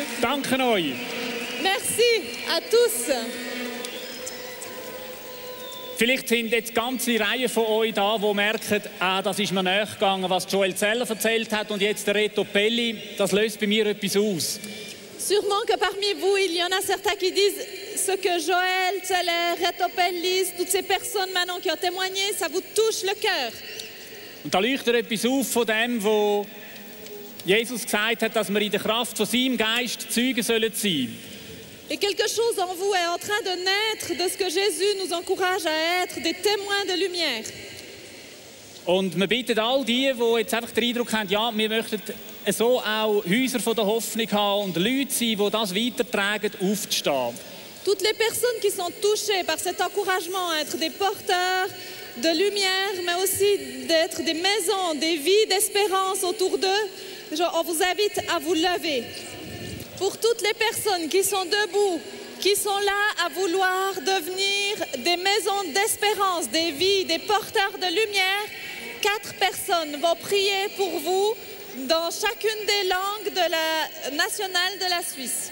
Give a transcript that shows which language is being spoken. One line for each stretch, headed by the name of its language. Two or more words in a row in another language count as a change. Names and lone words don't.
German: Danke euch.
French: Merci à tous.
German: Vielleicht sind jetzt ganze Reihen von euch da, die merken, das ist mir nachgegangen, was Joel Zeller erzählt hat und jetzt der Reto Pelli, das löst bei mir etwas aus.
French: Sûrement que parmi vous, il y en a certains qui disent ce que Joel Zeller, Reto Pelli, toutes ces personnes maintenant qui ont témoigné, ça vous touche le cœur.
German: Und da leuchtet etwas auf von dem, wo Jesus gesagt hat, dass wir in der Kraft von seinem Geist Zeugen sollen sein.
French: Et quelque chose en vous est en train de naître de ce que Jésus nous encourage à être, des témoins de lumière.
German: Und wir bitten all die jetzt einfach den Eindruck haben, ja, wir möchten so auch Häuser von der Hoffnung haben und Leute sein, die das weitertragen, aufzustehen.
French: Toutes les personnes qui sont touchées par cet encouragement à être des porteurs de lumière, mais aussi d'être des maisons, des vies d'espérance autour d'eux, on vous invite à vous lever. Pour toutes les personnes qui sont debout, qui sont là à vouloir devenir des maisons d'espérance, des vies, des porteurs de lumière, 4 personnes vont prier pour vous dans chacune des langues de la nationale de la Suisse.